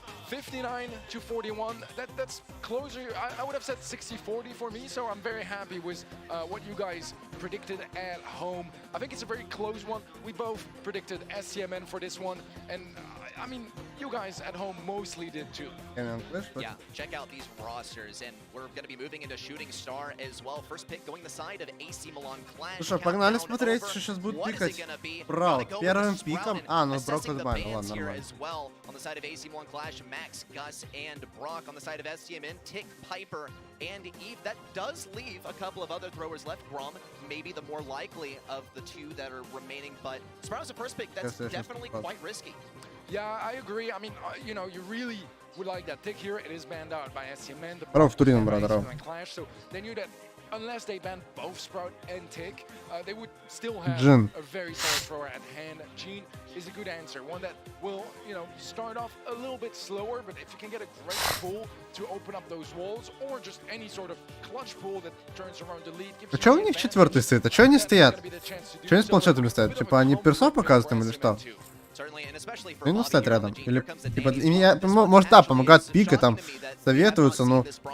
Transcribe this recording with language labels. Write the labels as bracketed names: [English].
[English] 59-41, that's closer. I would have said 60-40 for me, so I'm very happy with what you guys predicted at home. I think it's a very close one. We both predicted STMN for this one, and I mean, you guys at home mostly did too. Yeah, check out these rosters, and we're going to be moving into Shooting Star as well. First pick going the side of AC Milan Clash. [Russian] Ну что, погнали смотреть, что сейчас будут пикать. Brawl первым пиком. А, ну Брок отбанил, ладно, нормально. [English] On the side of AC Milan Clash, Max, Gus, and Brock. On the side of STMN, Tick, Piper, and Eve. That does leave a couple of other throwers left. Grom, maybe the more likely of the two that are remaining, but as far as the first pick, that's definitely quite risky. Yeah, I agree. I mean, you know, you really would like that Tick here. It is banned out by STMN. Clash, so they knew that unless they banned both Sprout and Tick, they would still have a very solid thrower at hand. Gene is a good answer, one that will, you know, start off a little bit slower, but if you can get a great pull to open up those walls, or just any sort of clutch pull that turns around the lead. [Russian] А чё у них четвертый стоит? А чё они стоят? Чё они с планшетами стоят? Типа они персо показывают им или что? Ну, стоят рядом. Или, типа, может, да, помогают пикать, там, советуются, но...